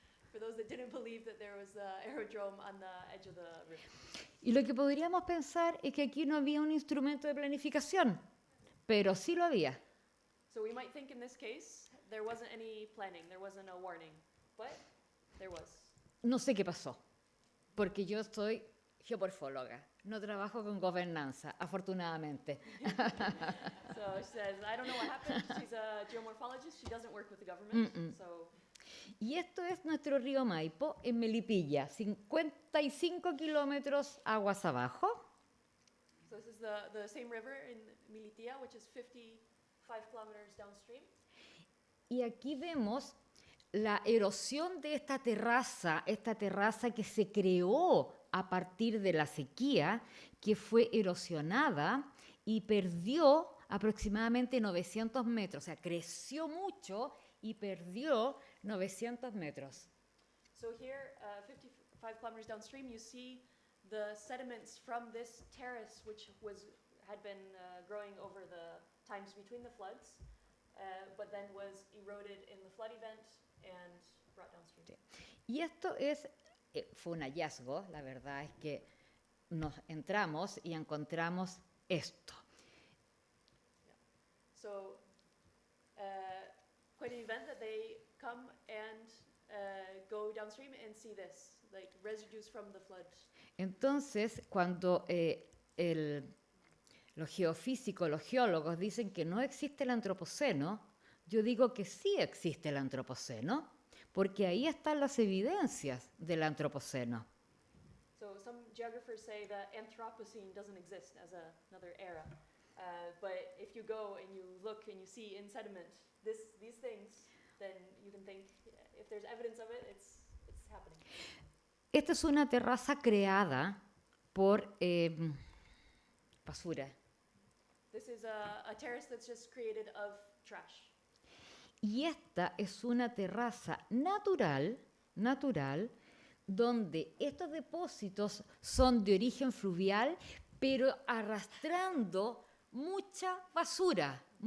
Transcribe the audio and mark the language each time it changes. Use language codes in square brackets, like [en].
[en] For those that didn't believe that there was an aerodrome on the edge of the river. [es] Y lo que podríamos pensar es que aquí no había un instrumento de planificación, pero sí lo había. [en] So we might think in this case there wasn't any planning, there wasn't a warning, but there was. [es] No sé qué pasó, porque yo soy geomorfóloga, no trabajo con gobernanza, afortunadamente. [en] So she says, I don't know what happened. She's a geomorphologist. She doesn't work with the government. So. [es] Y esto es nuestro río Maipo en Melipilla, 55 kilómetros aguas abajo. [en] So this is the same river in Militia, which is 55 kilometers downstream. [es] Y aquí vemos la erosión de esta terraza que se creó a partir de la sequía, que fue erosionada y perdió aproximadamente 900 metros, o sea, creció mucho y perdió 900 metros. [en] So here, 55 kilometers downstream, you see the sediments from this terrace, which had been growing over the times between the floods, but then was eroded in the flood event and brought downstream. [es] Sí. Y esto fue un hallazgo, la verdad es que nos entramos y encontramos esto. [en] Yeah. So, quite an event that they come and go downstream and see this, like residues from the flood. [es] Entonces, cuando los geofísicos, los geólogos dicen que no existe el antropoceno, yo digo que sí existe el antropoceno, porque ahí están las evidencias del antropoceno. [en] So some geographers say that Anthropocene doesn't exist as another era, but if you go and you look and you see in sediment these things, then you can think if there's evidence of it, it's happening. [es] Esta es una terraza creada por basura. [en] This is a terrace that's just created of trash. [es] Y esta es una terraza natural, donde estos depósitos son de origen fluvial, pero arrastrando mucha basura.